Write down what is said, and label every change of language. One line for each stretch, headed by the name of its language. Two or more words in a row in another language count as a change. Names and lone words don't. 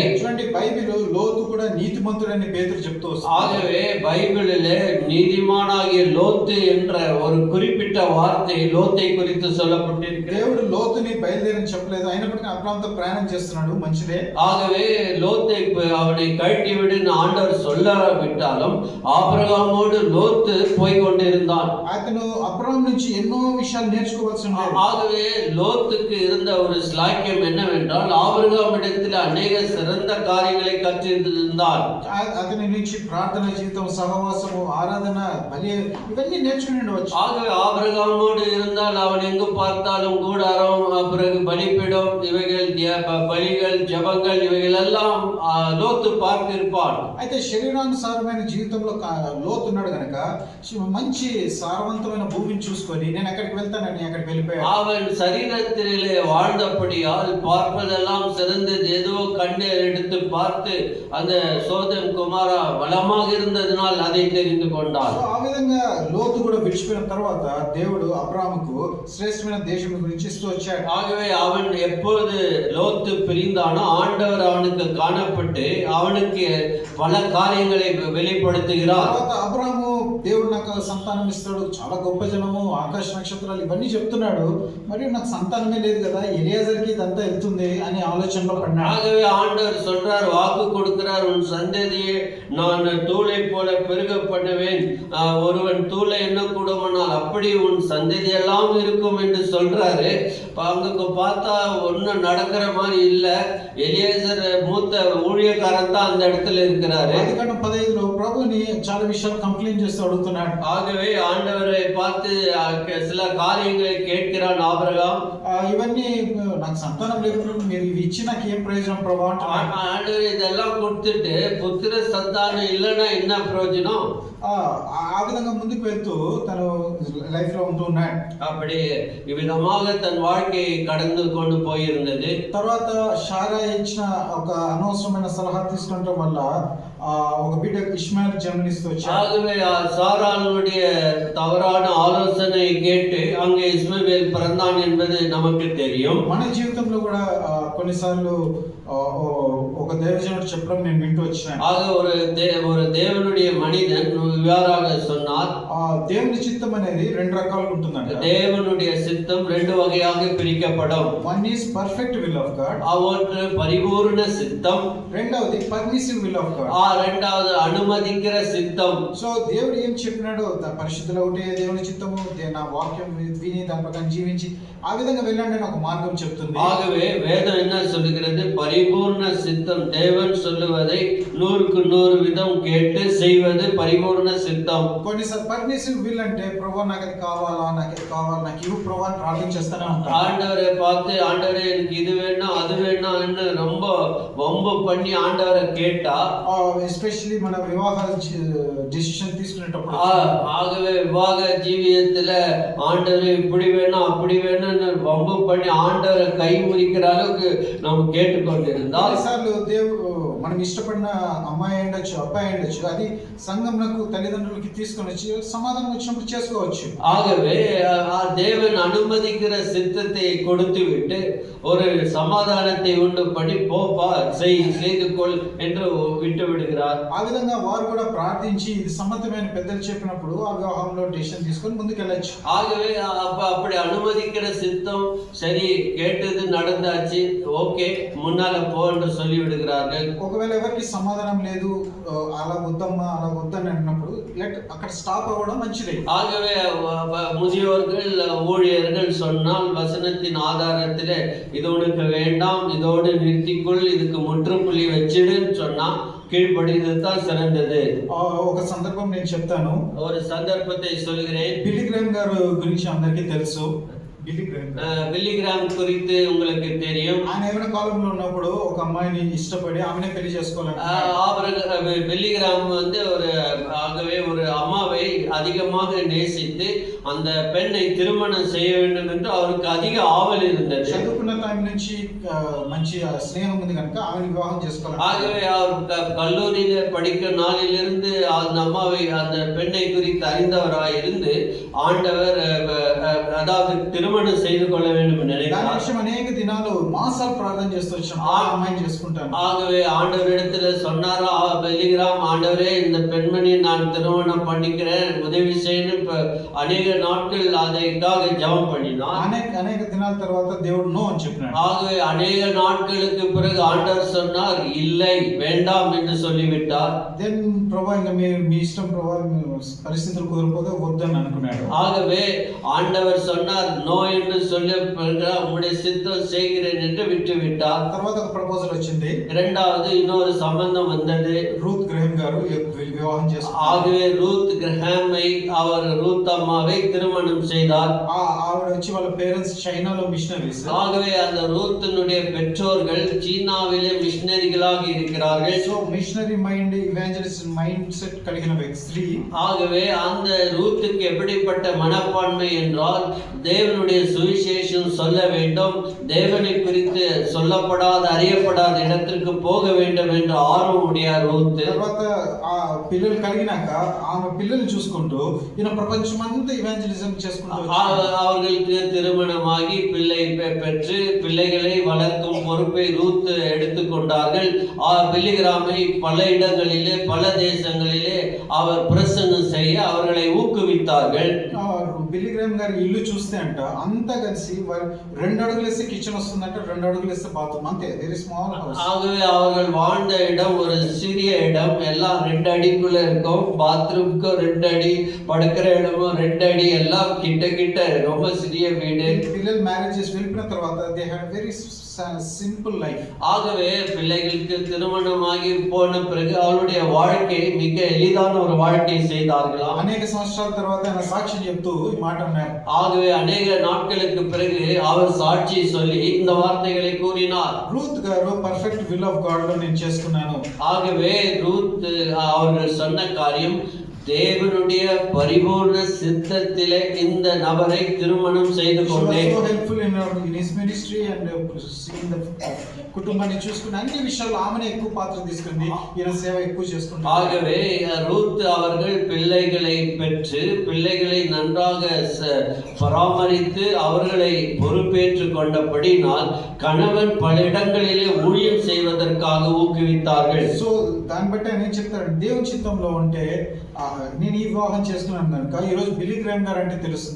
Telugu: చూడండి, బైబిల్ లోతు కూడా నీతిమంతుడని పేతురు చెప్తూ వస్తుంది.
Tamil: ஆகவே பைபிளிலே நீதிமானாகிய லோத்து என்ற ஒரு குறிப்பிட்ட வார்த்தை லோத்தை குறித்து சொல்லப்பட்டிருக்கிறது.
Telugu: దేవుడు లోతుని బయలుదేరని చెప్పలేదు, అయినప్పటికీ అబ్రాహాముతో ప్రయాణం చేస్తున్నాడు, మంచిదే.
Tamil: ஆகவே லோத்தை அவனை கழட்டி விடுன்னு ஆண்டவர் சொல்லாவிட்டாலும் ஆபிரகாமோடு லோத்து போய் கொண்டிருந்தான்.
Telugu: అతను అబ్రాహాము నుంచి ఎన్నో విషయాలు నేర్చుకోవాల్సి ఉండేది.
Tamil: ஆகவே லோத்துக்கு இருந்த ஒரு ஸ்லாக்கியம் என்னவென்றால் ஆபிரகாமிடத்தில் அநேக சிறந்த காரியங்களை கற்றிருந்தான்.
Telugu: అతని నుంచి ప్రార్థన జీవితం, సహవాసము, ఆరాధన, బలి, ఇవన్నీ నేర్చుకుని ఉండవచ్చు.
Tamil: ஆகவே ஆபிரகாமோடு இருந்தால் அவன் எங்கு பார்த்தாலும் கூடாரம், பிறகு பலிபீடம், இவைகள் பலிகள், ஜபங்கள், இவைகள் எல்லாம் லோத்து பார்த்திருப்பான்.
Telugu: అయితే శరీరానుసారమైన జీవితంలో లోతు ఉన్నాడు కనుక మంచి సారవంతమైన భూమిని చూసుకొని నేను ఎక్కడికి వెళ్తానని అక్కడికి వెళ్ళిపోయాడు.
Tamil: அவன் சரீரத்திலே வாழ்ந்தபடியால் பார்ப்பதெல்லாம் சிறந்தது, ஏதோ கண்ணை எடுத்து பார்த்து அந்த சோதம் குமாரா வளமாக இருந்ததினால் அதை தெரிந்து கொண்டான்.
Telugu: ఆ విధంగా లోతు కూడా విడిచిపోయిన తర్వాత దేవుడు అబ్రాహాముకు శ్రేష్టమైన దేశం గురించి ఇస్తూ వచ్చాడు.
Tamil: ஆகவே அவன் எப்பொழுது லோத்து பிரிந்தானோ ஆண்டவர் அவனுக்கு காணப்பட்டு அவனுக்கு பல காரியங்களை வெளிப்படுத்துகிறார்.
Telugu: తర్వాత అబ్రాహాము దేవుడు నాకు సంతానం ఇస్తాడు, చాలా గొప్ప జనము, ఆకాశ నక్షత్రాలు, ఇవన్నీ చెప్తున్నాడు. మరియు నాకు సంతానమే లేదు కదా, ఎలియాజర్కి ఇదంతా వెళ్తుంది అని ఆలోచనలో పడినాడు.
Tamil: ஆகவே ஆண்டவர் சொல்றார், வாக்கு கொடுக்கிறார், உன் சந்ததியை நான் தூளை போல பெருக பண்ணுவேன், ஒருவன் தூளை என்ன கூடுமானால் அப்படி உன் சந்ததி எல்லாம் இருக்கும் என்று சொல்றாரு. அங்க பார்த்தா ஒன்னும் நடக்கிற மாதிரி இல்ல. எலியேசர் மூத்த ஊழியக்காரன் தான் அந்த இடத்துல இருக்கிறாரு.
Telugu: ఆదికాండం 15లో ప్రభుని చాలా విషయాలు కంప్లైంట్ చేస్తూ అడుగుతున్నాడు.
Tamil: ஆகவே ஆண்டவரை பார்த்து சில காரியங்களை கேட்கிறான் ஆபிரகாம்.
Telugu: ఇవన్నీ నాకు సంతానం లేకుండా మీరు ఇవి ఇచ్చి నాకు ఏం ప్రయోజనం ప్రభు అంటున్నాడు.
Tamil: ஆண்டவர் இதெல்லாம் கொடுத்துட்டு புத்திர சந்தானம் இல்லைன்னா என்ன பிரயோஜனம்?
Telugu: ఆ విధంగా ముందుకు వెళ్తూ తను లైఫ్ లో ఉంటూ ఉన్నాడు.
Tamil: அப்படி இவ்விதமாக தன் வாழ்க்கையை கடந்து கொண்டு போயிருந்தது.
Telugu: తర్వాత షారా ఇచ్చిన ఒక అనవసరమైన సలహా తీసుకోవడం వల్ల ఒక బిడ్డ ఇష్మాయిల్ జన్మనిస్తూ వచ్చాడు.
Tamil: ஆகவே சாராளுடைய தவறான ஆலோசனை கேட்டு அங்கே இஸ்மவேல் பிறந்தான் என்பது நமக்கு தெரியும்.
Telugu: మన జీవితంలో కూడా కొన్నిసార్లు ఒక దైవజనుడు చెప్పడం నేను వింటూ వచ్చాను.
Tamil: ஆக ஒரு தேவனுடைய மனிதன் இவ்வாறாக சொன்னார்,
Telugu: దేవుని చిత్తం అనేది రెండు రకాలుగా ఉంటుందంట.
Tamil: தேவனுடைய சித்தம் ரெண்டு வகையாக பிரிக்கப்படும்.
English: one is perfect will of God,
Tamil: ஒன்று பரிபூர்ண சித்தம்,
English: రెండవది permissive will of God.
Tamil: இரண்டாவது அனுமதிக்கிற சித்தம்.
Telugu: సో దేవుడు ఏం చెప్పినాడు, పరిశుద్ధులు ఒకటే దేవుని చిత్తము, నా వాక్యం విని దాని ప్రకారం జీవించి ఆ విధంగా వెళ్ళండి అని ఒక మార్గం చెప్తుంది.
Tamil: ஆகவே வேதம் என்ன சொல்லுகிறது? பரிபூர்ண சித்தம், தேவன் சொல்லுவதை 100% விதம் கேட்டு செய்வது பரிபூர்ண சித்தம்.
Telugu: కొన్నిసార్లు
English: permissive will
Telugu: అంటే ప్రభువా నాకు అది కావాలా, నాకు ఇది కావాలి, నాకు ఇవ్వు ప్రభువా అని ప్రార్థన చేస్తూనే ఉంటాను.
Tamil: ஆண்டவரை பார்த்து ஆண்டவரே எனக்கு இது வேணும் அது வேணும்னு ரொம்ப வம்பு பண்ணி ஆண்டவரை கேட்டா,
Telugu: எஸ்பெஷலி మన వివాహ డిసిషన్ తీసుకునేటప్పుడు,
Tamil: ஆகவே விவாக ஜீவியத்துல ஆண்டவரே இப்படி வேணும் அப்படி வேணும்னு வம்பு பண்ணி ஆண்டவரை கை முறிக்கிற அளவுக்கு நம்ம கேட்டுக்கொண்டிருந்தால்,
Telugu: కొన్నిసార్లు మనం ఇష్టపడిన అమ్మాయి ఉండొచ్చు, అబ్బాయి ఉండొచ్చు, అది సంఘంకు తల్లిదండ్రులకి తీసుకొని వచ్చి సమాధానం వచ్చినప్పుడు చేసుకోవచ్చు.
Tamil: ஆகவே தேவன் அனுமதிக்கிற சித்தத்தை கொடுத்து விட்டு ஒரு சமாதானத்தை உண்டு பண்ணி போப்பா செய்து கொள் என்று விட்டு விடுகிறார்.
Telugu: ఆ విధంగా వారు కూడా ప్రార్థించి ఇది సమ్మతమైన పెద్దలు చెప్పినప్పుడు ఆ వివాహంలో డెసిషన్ తీసుకొని ముందుకు వెళ్ళొచ్చు.
Tamil: ஆகவே அப்படி அனுமதிக்கிற சித்தம் சரி கேட்டது நடந்தாச்சு, ஓகே முன்னால போ என்று சொல்லி விடுகிறார்கள்.
Telugu: ఒకవేళ ఎవరికి సమాధానం లేదు, అలా వద్దమ్మా అలా వద్దని అన్నప్పుడు అక్కడ స్టాప్ అవ్వడం మంచిది.
Tamil: ஆகவே முதியோர்கள் ஊழியர்கள் சொன்னால் வசனத்தின் ஆதாரத்திலே இது உனக்கு வேண்டாம், இதோடு நிறுத்திக்கொள், இதுக்கு முற்றுப்புள்ளி வச்சிடுன்னு சொன்னா கீழ்ப்படிந்தது தான் சிறந்தது.
Telugu: ఒక సందర్భం నేను చెప్తాను.
Tamil: ஒரு சந்தர்ப்பத்தை சொல்கிறேன்.
Telugu: బిల్లీ గ్రామ్ గారు గురించి అందరికీ తెలుసు.
Tamil: బిల్లీ గ్రామ్ குறித்து உங்களுக்கு தெரியும்.
Telugu: ఆయన యవన కాలంలో ఉన్నప్పుడు ఒక అమ్మాయిని ఇష్టపడి ఆమెనే పెళ్లి చేసుకోవాలని,
Tamil: బిల్లీ గ్రామ్ வந்து ஆகவே ஒரு அம்மாவை அதிகமாக நேசித்து அந்த பெண்ணை திருமணம் செய்ய வேண்டும் என்று அவருக்கு அதிக ஆவல் இருந்தது.
Telugu: చదువుకున్న టైం నుంచి మంచి స్నేహం ఉంది కనుక ఆమెను వివాహం చేసుకోవాలి.
Tamil: ஆகவே அவர் கல்லூரியில படிக்க நாளிலிருந்து அந்த அம்மாவை அந்த பெண்ணை குறித்து அறிந்தவராய் இருந்து ஆண்டவர் அதாவது திருமணம் செய்து கொள்ள வேண்டும் என்று நினைத்தார்.
Telugu: అనేక దినాలు మాసాలు ప్రార్థన చేస్తూ వచ్చాం, ఆ అమ్మాయిని చేసుకుంటాను.
Tamil: ஆகவே ஆண்டவரிடத்துல சொன்னாரா, பெலிகிராம் ஆண்டவரே இந்த பெண்மணியை நான் திருமணம் பண்ணிக்கிறேன் உதவி செய்யணும். அநேக நாட்கள் அதற்காக ஜெபம் பண்ணினார்.
Telugu: అనేక దినాల తర్వాత దేవుడు నో అని చెప్పినాడు.
Tamil: ஆகவே அநேக நாட்களுக்கு பிறகு ஆண்டவர் சொன்னார் இல்லை வேண்டாம் என்று சொல்லிவிட்டார்.
Telugu: దెన్ ప్రభువా ఇంకా మీ ఇష్టం ప్రభువా, పరిస్థితులు కుదరకపోతే వద్దని అనుకున్నాడు.
Tamil: ஆகவே ஆண்டவர் சொன்னார் நோ என்று சொல்லி உம்முடைய சித்தம் செய்கிறேன் என்று விட்டு விட்டார்.
Telugu: తర్వాత ఒక ప్రపోజల్ వచ్చింది.
Tamil: இரண்டாவது இன்னொரு சம்பந்தம் வந்தது.
Telugu: రూత్ గ్రహం గారు వివాహం చేసుకున్నారు.
Tamil: ஆகவே ரூத் கிரஹாமை அவர் ரூத் அம்மாவை திருமணம் செய்தார்.
Telugu: ఆవిడ వచ్చి వాళ్ళ పేరెంట్స్ చైనాలో మిషనరీస్.
Tamil: ஆகவே அந்த ரூத்தினுடைய பெற்றோர்கள் சீனாவிலே மிஷனரிகளாக இருக்கிறார்கள்.
English: so missionary mind, evangelist mind set
Telugu: కలిగిన స్త్రీ.
Tamil: ஆகவே அந்த ரூத்துக்கு எப்படிப்பட்ட மனப்பான்மை என்றால் தேவனுடைய சுவிசேஷம் சொல்ல வேண்டும், தேவனை குறித்து சொல்லப்படாத அறியப்படாத இடத்திற்கு போக வேண்டும் என்ற ஆர்வம் உடைய ரூத்.
Telugu: తర్వాత ఆ పిల్లలు కలిగినాక ఆమె పిల్లల్ని చూసుకుంటూ ఈయన ప్రపంచమంతా ఇవాంజలిజం చేసుకుంటూ
Tamil: அவர்களுக்கு திருமணமாகி பிள்ளை பெற்று பிள்ளைகளை வளர்க்கும் பொறுப்பை ரூத் எடுத்துக்கொண்டார்கள். பில்லிகிராமை பல இடங்களிலே பல தேசங்களிலே அவர் பிரசங்கம் செய்ய அவர்களை ஊக்குவித்தார்கள்.
Telugu: బిల్లిగ్రామ్ గారి ఇల్లు చూస్తే అంట అంతా కలిసి 2 అడుగులు వేస్తే కిచెన్ వస్తుందంట, 2 అడుగులు వేస్తే బాత్రూమ్, అంతే.
English: very small house.
Tamil: ஆகவே அவர்கள் வாழ்ந்த இடம் ஒரு சிறிய இடம், எல்லாம் 2 அடிக்குள்ள இருக்கும். பாத்ரூம்க்கு 2 அடி, படுக்கிற இடமும் 2 அடி, எல்லாம் கிட்ட கிட்ட ரொம்ப சிறிய வீடு.
Telugu: పిల్లలు మ్యారేజెస్ వెళ్ళిన తర్వాత
English: they had very simple life.
Tamil: ஆகவே பிள்ளைகளுக்கு திருமணமாகி போன பிறகு அவருடைய வாழ்க்கை மிக எளிதான ஒரு வாழ்க்கை செய்தார்களாம்.
Telugu: అనేక సంవత్సరాల తర్వాత ఆయన సాక్ష్యం చెప్తూ ఈ మాట అన్నారు.
Tamil: ஆகவே அநேக நாட்களுக்கு பிறகு அவர் சாட்சி சொல்லி இந்த வார்த்தைகளை கூறினார்.
Telugu: రూత్ గారు
English: perfect will of God
Telugu: లో నేను చేసుకున్నాను.
Tamil: ஆகவே ரூத் அவர்கள் சொன்ன காரியம் தேவனுடைய பரிபூர்ண சித்தத்திலே இந்த நபரை திருமணம் செய்து
English: She was
Tamil: கொண்டேன்.
English: so helpful in his ministry and seeing the
Telugu: కుటుంబాన్ని చూసుకుని అన్ని విషయాలు ఆమెనే ఎక్కువ పాత్ర తీసుకుంది, ఈయన సేవ ఎక్కువ చేసుకుంటారు.
Tamil: ஆகவே ரூத் அவர்கள் பிள்ளைகளை பெற்று பிள்ளைகளை நன்றாக பராமரித்து அவர்களை பொறுப்பேற்றுக் கொண்டபடினால் கணவன் பல இடங்களிலே ஊழியம் செய்வதற்காக ஊக்குவித்தார்கள்.
Telugu: సో దాన్ని బట్టి ఆయన ఏం చెప్తాడు, దేవుని చిత్తంలో ఉంటే నేను ఈ వివాహం చేసుకున్నాను కనుక ఈరోజు బిల్లీ గ్రామ్ గారు అంటే తెలుస్తుంది.